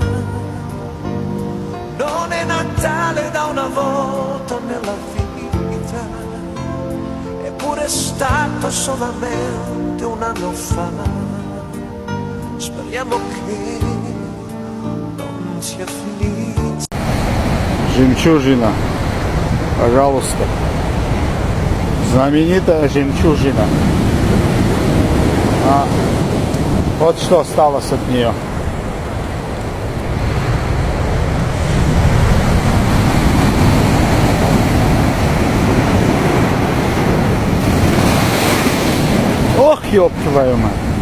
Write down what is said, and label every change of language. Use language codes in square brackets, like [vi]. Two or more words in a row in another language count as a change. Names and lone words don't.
[it] Non è Natale da una volta nella vita, eppure è stato solamente un anno fa. Speriamo che non sia finito. [ru] Жемчужина. Пожалуйста. Знаменитая жемчужина. А вот что осталось от нее. Ох, ёб твою мать.